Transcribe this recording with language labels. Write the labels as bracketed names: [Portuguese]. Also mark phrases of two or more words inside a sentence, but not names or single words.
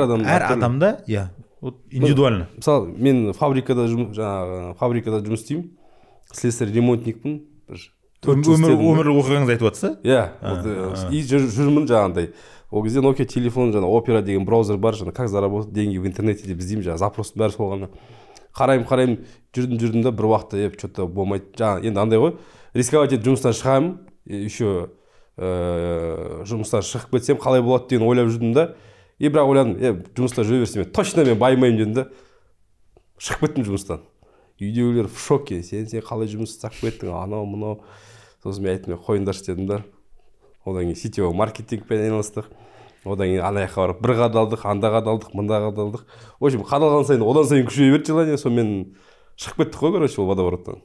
[Kazakh] адамда, иә, индивидуально. Мысалы, мен фабрикада жұмыс істеймін. Слесарь ремонтникпін. Өмірлік оқиғаңызды айтып жатсыз? Иә. И жүрмін жаңағындай. Ол кезде Nokia телефон, жаңа Opera деген браузер бар, жаңа [Russian] как заработать деньги в интернете [Kazakh] деп іздеймін, жаңа запростың бәрі сол ғана. Қараймын, жүрдім да бір уақытта что-то болмайды. Жаңа енді андай ғой, рисковать етіп жұмыстан шығамын, еще жұмыстан шығып кетсем қалай болады деген ойлап жүрдім да. И бірақ ойладым, жұмыста жүре берсем, точно мен байымаймын дедім да. Шығып кеттім жұмыстан. Үйдегілер [Russian] в шоке, [Kazakh] сен қалай жұмыс істеп кеттің, анау мынау. Сосын мен айттым, қойыңдаршы дедім да. Одан кейін сетевой маркетингпен айналыстық. Одан кейін ана жаққа барып бір қадалдық, анда қадалдық, мында қадалдық. [Russian] В общем, [Kazakh] қадалған сайын одан сайын күшейе берді желание, сонымен шығып кеттік қой, короче, ол водовороттан.